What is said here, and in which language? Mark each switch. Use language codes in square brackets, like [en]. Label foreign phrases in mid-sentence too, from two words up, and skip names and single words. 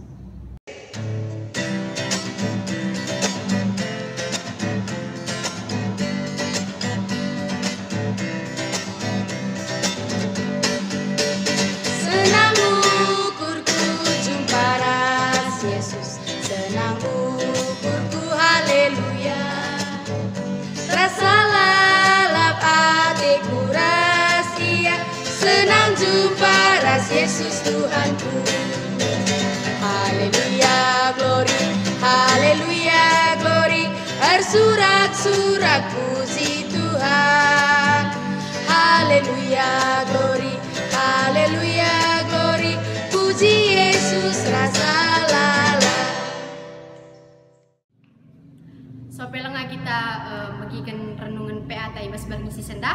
[btx] Senang ukurku jumpa ras Yesus, senang ukurku haleluya. Rasa lalap hatiku rahasia, senang jumpa ras Yesus Tuhanku. [en] Haleluya glory, haleluya glory, [id] bersorak-sorak puji Tuhan. [en] Haleluya glory, haleluya glory, [btx] puji Yesus rasa lala. Sopelanga [id] kita bagikan renungan PA [btx] ibas bermisi sendah.